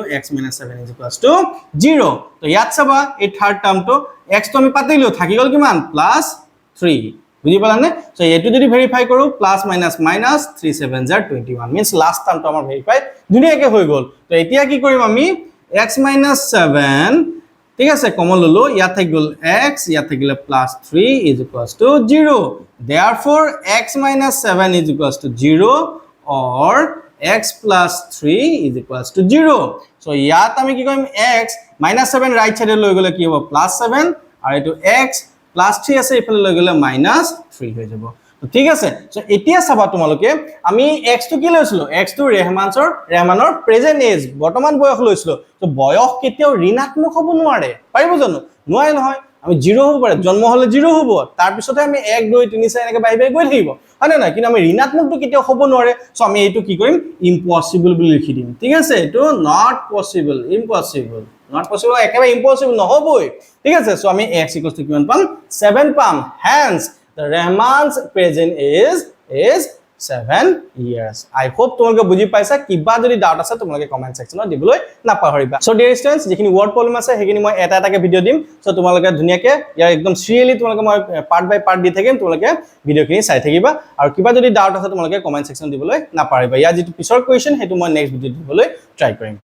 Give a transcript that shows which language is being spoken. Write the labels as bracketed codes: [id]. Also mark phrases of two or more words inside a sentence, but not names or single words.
[as] x - 7 = 0 তো ইয়াত চাবা এই [en] third term [as] x তো আমি পাতিলো থাকি গল কিমান +3 বুজি পালানে সো এটো যদি ভেৰিফাই কৰো প্লাস মাইনাস মাইনাস 3 7 = 21 মিন্স [en] last term [as] আমাৰ ভেৰিফাই ধুনিয়াকে হৈ গল তো এতিয়া কি কৰিম আমি x - 7 ঠিক আছে কমন ললো ইয়াত থাকি গল x ইয়াত থাকিলে +3 = 0 [en] therefore x - 7 = 0 or x + 3 = 0 so [as] ইয়াত আমি কি কৰিম x - 7 [en] right side [as] লৈ গলে কি হ'ব +7 আৰু এটো x +3 আছে ইফালে লৈ গলে -3 হৈ যাব তো ঠিক আছে সো এতিয়া চাবা তোমালোকে আমি x টো কি লৈছিলো x টো ৰেহমানৰ [en] present age [as] বৰ্তমান বয়স লৈছিলো তো বয়স কেতিয়াও ঋণাত্মক হ'ব নোৱাৰে পাৰিব জানো নোৱাৰে নহয় আমি 0 হ'ব পাৰে জন্ম হলে 0 হ'ব তাৰ পিছতে আমি 1 2 3 4 এনেকৈ বাই বাই গৈ থাকিব হয় না কিন্তু আমি ঋণাত্মকটো কেতিয়াও হ'ব নোৱাৰে সো আমি এইটো কি কৰিম ইম্পসিবল বুলি লিখি দিম ঠিক আছে এটো [en] not possible [as] ইম্পসিবল [en] not possible [as] একেবাৰে impossible নহবই ঠিক আছে সো আমি x = কিমান পাম 7 পাম [en] hence the Rahman's present age is 7 years I hope [as] তোমালোকে বুজি পাইছা কিবা যদি ডাউট আছে তোমালোকে [en] comment section [as] দিবলৈ নাপাহৰিবা সো [en] dear students [as] যিখিনি [en] word problem [as] আছে হেখিনি মই এটা এটাকে ভিডিও দিম সো তোমালোকে ধুনিয়াকে ইয়াৰ একদম সিৰিয়ালি তোমালোকে মই [en] part by part [as] দি থাকিম তোমালোকে ভিডিওখিনি চাই থাকিবা আৰু কিবা যদি ডাউট আছে তোমালোকে [en] comment section [as] দিবলৈ নাপাহৰিবা ইয়াৰ যেটো পিছৰ কোৱেশ্চন হেতু মই [en] next video [as] দিবলৈ ট্ৰাই কৰিম